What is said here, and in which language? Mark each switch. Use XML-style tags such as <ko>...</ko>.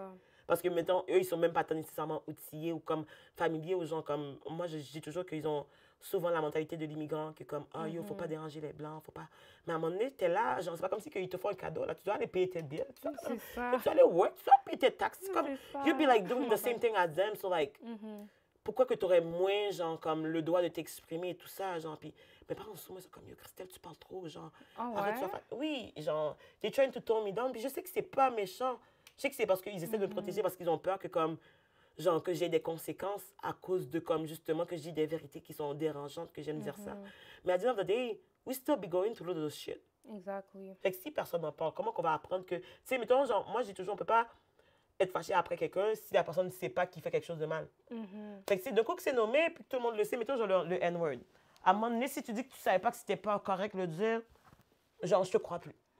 <fr>Ça. Parce que, mettons, eux, ils sont même pas tant nécessairement outillés ou comme familiers aux gens comme... Moi, je dis toujours qu'ils ont souvent la mentalité de l'immigrant, que comme, ah, yo, faut pas déranger les Blancs, faut pas... Mais à un moment donné, t'es là, genre, c'est pas comme si ils te font un cadeau, là. Tu dois aller payer tes billes, tu dois aller work, tu dois payer tes taxes. C'est comme,</fr> <en>you be, like, doing the same thing as them, so, like...</en> <fr>Pourquoi que tu aurais moins, genre, comme le droit de t'exprimer et tout ça, genre, puis mes parents souvent sont comme, yo, Christelle, tu parles trop, genre, arrête, oui, genre,</fr> <en>they're trying to tone me down,</en> <fr>puis je sais que c'est pas méchant, je sais que c'est parce qu'ils essaient de me protéger, parce qu'ils ont peur que, comme, genre, que j'ai des conséquences à cause de, comme, justement, que je dis des vérités qui sont dérangeantes, que j'aime dire ça. Mais à</fr> <en>the end of the day, we still be going through those shit. Exactly.</en> <fr>Fait que si personne n'en parle, comment qu'on va apprendre que, tu sais, mettons, genre, moi, j'ai toujours, on peut pas être fâché après quelqu'un si la personne ne sait pas qu'il fait quelque chose de mal. Fait que c'est d'un coup que c'est nommé, puis que tout le monde le sait, mettons, genre le N-word. À un moment donné, si tu dis que tu ne savais pas que c'était pas correct de le dire, genre, je te crois plus.</fr>